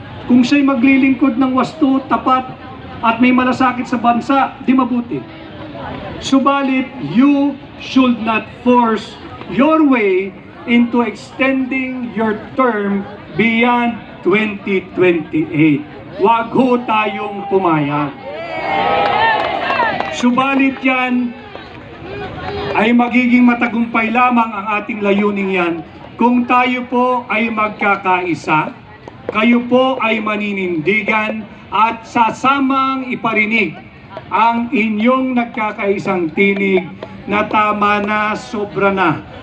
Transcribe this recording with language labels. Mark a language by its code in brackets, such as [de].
[tl] Kung siya'y maglilingkod ng wasto, tapat, at may malasakit sa bansa, di mabuti. [en] Subalit, you should not force your way into extending your term beyond 2028. [tl] Huwag ho tayong pumayag. Subalit yan ay magiging matagumpay lamang ang ating layuning yan kung tayo po ay magkakaisa, kayo po ay maninindigan at sasamang iparinig ang inyong nagkakaisang tinig na tama na, sobra na.